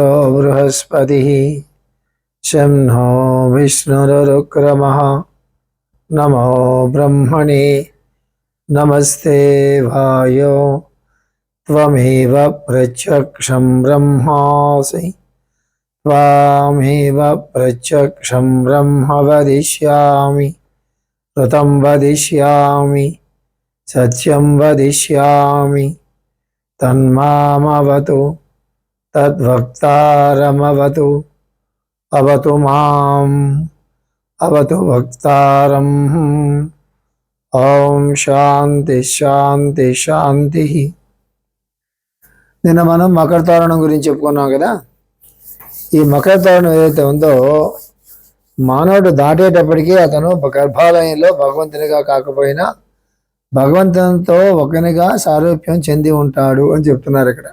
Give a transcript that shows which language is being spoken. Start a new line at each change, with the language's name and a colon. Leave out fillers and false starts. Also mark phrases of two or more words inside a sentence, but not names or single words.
Sanskrit: बृहस्पतिः शन्नो विष्णुरुक्रमः नमो ब्रह्मणे नमस्ते वायो त्वमेव प्रत्यक्षं ब्रह्मासि त्वामेव प्रत्यक्षं ब्रह्म वदिष्यामि ऋतं वदिष्यामि सत्यं वदिष्यामि तन्मामवतु तद्वक्तारमवतु अवतु माम् अवतु वक्तारम् ओं शान्ति शान्ति शान्ति.
Telugu: నిన్న మనం మకర తోరణం గురించి చెప్పుకున్నాం కదా. ఈ మకర తోరణం ఏదైతే ఉందో మానవుడు దాటేటప్పటికీ అతను గర్భాలయంలో భగవంతునిగా కాకపోయినా భగవంతునితో ఒకనిగా సారూప్యం చెంది ఉంటాడు అని చెప్తున్నారు ఇక్కడ.